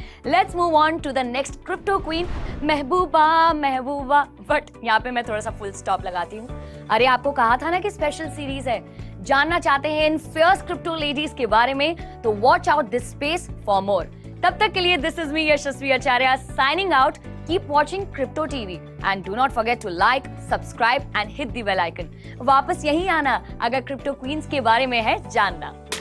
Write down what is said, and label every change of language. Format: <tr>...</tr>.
<en>Let's move on to the next crypto queen, Mahbooba.</en> <hi>But यहाँ पे मैं थोड़ा सा फुल स्टॉप लगाती हूँ। अरे आपको कहा था ना कि स्पेशल सीरीज है, जानना चाहते हैं इन फियर्स क्रिप्टो लेडीज के बारे में, तो</hi> <en>Watch out this space for more.</en> <hi>तब तक के लिए</hi> <en>This is me Yashasvi Acharya signing out. Keep watching Crypto TV and do not forget to like, subscribe and hit the bell icon.</en> <hi>वापस यहीं आना अगर क्रिप्टो क्वींस के बारे में है जानना।</hi>